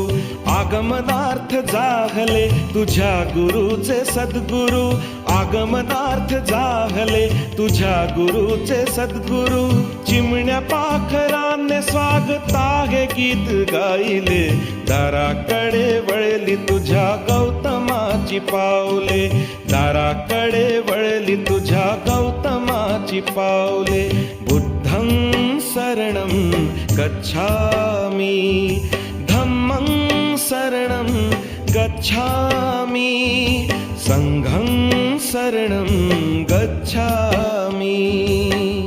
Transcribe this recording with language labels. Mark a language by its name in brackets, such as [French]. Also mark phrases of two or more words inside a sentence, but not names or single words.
[Marathi] आगमनार्थ जाहले तुझ्या गुरुचे सद्गुरू, आगमनार्थ जाहले तुझ्या गुरुचे सद्गुरू. चिमण्या पाखराने स्वागता हे गीत गायले, दाराकडे वळली तुझ्या गौतमाची पावले, दाराकडे वळली तुझ्या गौतमाची पावले. [Pali] बुद्धं शरणं गच्छामि, धम्मं शरणं गच्छामि, संघं शरणं गच्छामि.